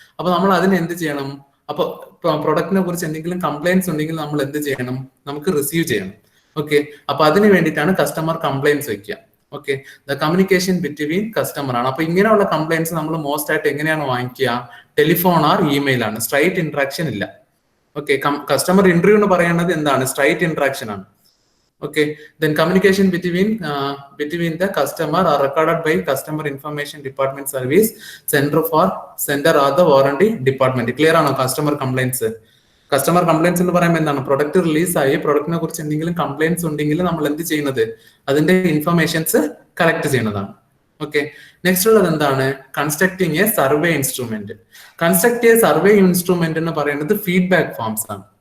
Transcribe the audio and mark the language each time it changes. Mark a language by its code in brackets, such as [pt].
[ml] അപ്പൊ നമ്മൾ അതിന് എന്ത് ചെയ്യണം? അപ്പൊ പ്രൊഡക്റ്റിനെ കുറിച്ച് എന്തെങ്കിലും കംപ്ലൈൻസ് ഉണ്ടെങ്കിൽ നമ്മൾ എന്ത് ചെയ്യണം? നമുക്ക് റിസീവ് ചെയ്യണം. ഓക്കെ, അപ്പൊ അതിന് വേണ്ടിയിട്ടാണ് കസ്റ്റമർ കംപ്ലൈൻസ് വെക്കുക. Okay, [en] the communication between customer [ml] ആണ്. അപ്പൊ ഇങ്ങനെയുള്ള കംപ്ലൈൻസ് നമ്മൾ മോസ്റ്റ് ആയിട്ട് എങ്ങനെയാണ് വാങ്ങിക്കുക? ടെലിഫോൺ ആർ ഇമെയിൽ ആണ്. സ്ട്രൈറ്റ് ഇന്ററാക്ഷൻ ഇല്ല. ഓക്കെ, കസ്റ്റമർ ഇന്റർവ്യൂ എന്ന് പറയുന്നത് എന്താണ്? സ്ട്രൈറ്റ് ഇന്ററാക്ഷൻ ആണ്. [en] Okay, then communication between the customer are recorded by customer information department service center or the warranty department. [ml] Clear ആണോ? കസ്റ്റമർ കംപ്ലൈൻസ് എന്ന് പറയുമ്പോൾ എന്താണ്? പ്രൊഡക്റ്റ് റിലീസായി പ്രൊഡക്റ്റിനെ കുറിച്ച് എന്തെങ്കിലും കംപ്ലൈൻസ് ഉണ്ടെങ്കിൽ നമ്മൾ എന്ത് ചെയ്യുന്നത്? അതിന്റെ ഇൻഫർമേഷൻസ് കളക്ട് ചെയ്യുന്നതാണ്. ഓക്കെ, നെക്സ്റ്റ് ഉള്ളത് എന്താണ്? [en] Constructing a survey instrument. Construct a survey instrument [ml] എന്ന് പറയുന്നത് [en] Feedback forms ആണ്.